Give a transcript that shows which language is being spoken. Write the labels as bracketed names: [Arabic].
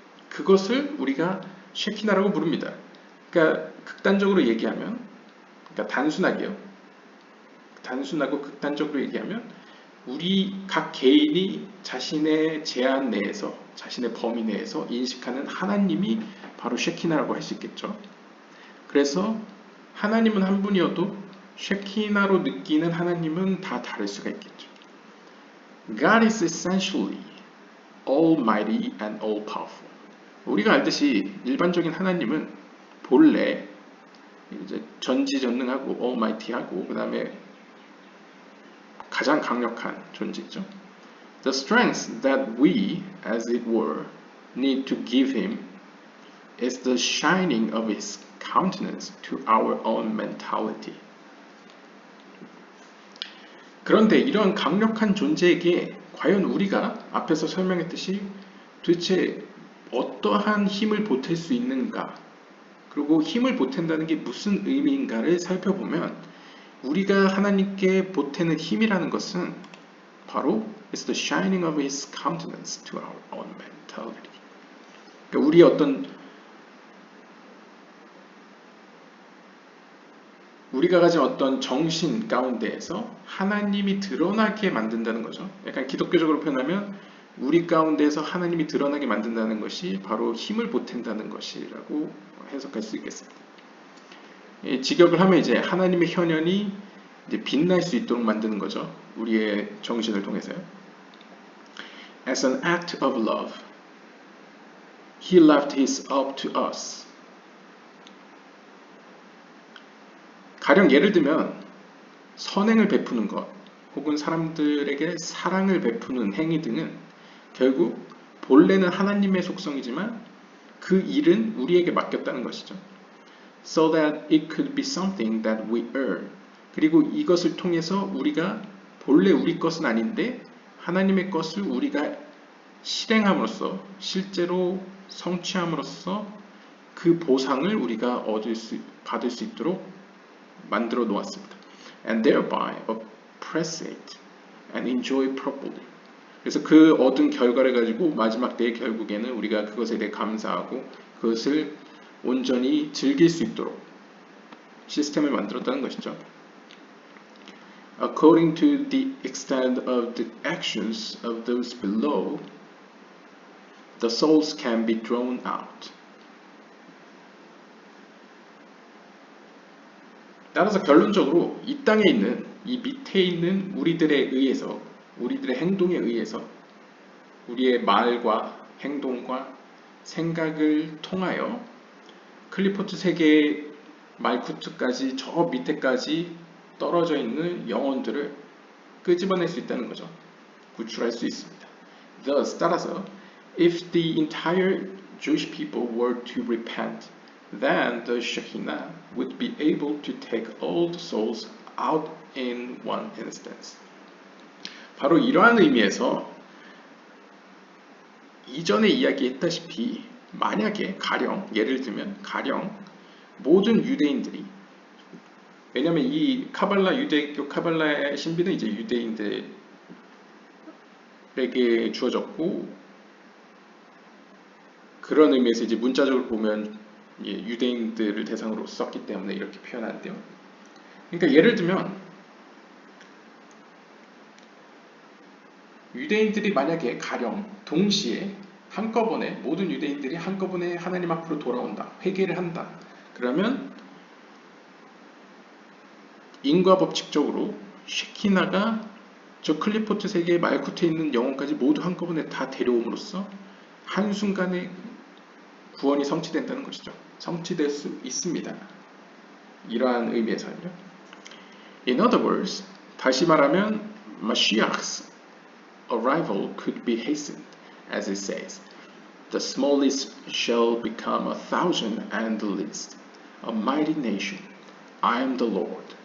[Korean] 그것을 우리가 쉐키나라고 부릅니다. 그러니까 극단적으로 얘기하면, 그러니까 단순하고 극단적으로 얘기하면 우리 각 개인이 자신의 제한 내에서, 자신의 범위 내에서 인식하는 하나님이 바로 쉐키나라고 할 수 있겠죠. 그래서 하나님은 한 분이어도 쉐키나로 느끼는 하나님은 다 다를 수가 있겠죠. [English] God is essentially almighty and all powerful. [Korean] 우리가 알듯이 일반적인 하나님은 본래 이제 전지전능하고 almighty하고 그 다음에 가장 강력한 존재죠. [English] The strength that we, as it were, need to give him is the shining of his countenance to our own mentality. [Korean] 그런데 이런 강력한 존재에게 과연 우리가 앞에서 설명했듯이 도대체 어떠한 힘을 보탤 수 있는가, 그리고 힘을 보탠다는 게 무슨 의미인가를 살펴보면 우리가 하나님께 보태는 힘이라는 것은 바로 [English] It's the shining of His countenance to our own mentality. [Korean] 그러니까 우리가 가진 어떤 정신 가운데에서 하나님이 드러나게 만든다는 거죠. 약간 기독교적으로 표현하면 우리 가운데에서 하나님이 드러나게 만든다는 것이 바로 힘을 보탠다는 것이라고 해석할 수 있겠습니다. 직역을 하면 이제 하나님의 현현이 이제 빛날 수 있도록 만드는 거죠. 우리의 정신을 통해서요. [English] As an act of love, He left His up to us. [Korean] 가령 예를 들면 선행을 베푸는 것 혹은 사람들에게 사랑을 베푸는 행위 등은 결국 본래는 하나님의 속성이지만 그 일은 우리에게 맡겼다는 것이죠. [English] So that it could be something that we earn. [Korean] 그리고 이것을 통해서 우리가 본래 우리 것은 아닌데 하나님의 것을 우리가 실행함으로써 실제로 성취함으로써 그 보상을 우리가 받을 수 있도록 만들어 놓았습니다. [English] And thereby appreciate and enjoy properly. [Korean] 그래서 그 얻은 결과를 가지고 마지막 때의 결국에는 우리가 그것에 대해 감사하고 그것을 온전히 즐길 수 있도록 시스템을 만들었다는 것이죠. [English] According to the extent of the actions of those below, the souls can be drawn out. [Korean] 따라서 결론적으로 이 땅에 있는 이 밑에 있는 우리들에 의해서 우리들의 행동에 의해서 우리의 말과 행동과 생각을 통하여 클리포트 세계의 말쿠트까지 저 밑에까지 떨어져 있는 영혼들을 끄집어낼 수 있다는 거죠. 구출할 수 있습니다. [English] Thus, [Korean] 따라서 [English] if the entire Jewish people were to repent, then the Shekinah would be able to take all the souls out in one instance. [Korean] 바로 이러한 의미에서 이전에 이야기했다시피 만약에 예를 들면 모든 유대인들이, 왜냐하면 이 유대교 카발라의 신비는 이제 유대인들에게 주어졌고 그런 의미에서 이제 문자적으로 보면 유대인들을 대상으로 썼기 때문에 이렇게 표현하는데요. 그러니까 예를 들면 유대인들이 만약에 동시에 한꺼번에 모든 유대인들이 한꺼번에 하나님 앞으로 돌아온다, 회개를 한다. 그러면 인과법칙적으로 쉐키나가 저 클리포트 세계의 말쿠트에 있는 영혼까지 모두 한꺼번에 다 데려옴으로써 한순간에 구원이 성취된다는 것이죠. 성취될 수 있습니다. 이러한 의미에서는요. [English] In other words, [Korean] 다시 말하면 [English] Mashiach's arrival could be hastened, as it says, the smallest shall become 1,000 and the least, a mighty nation. I am the Lord.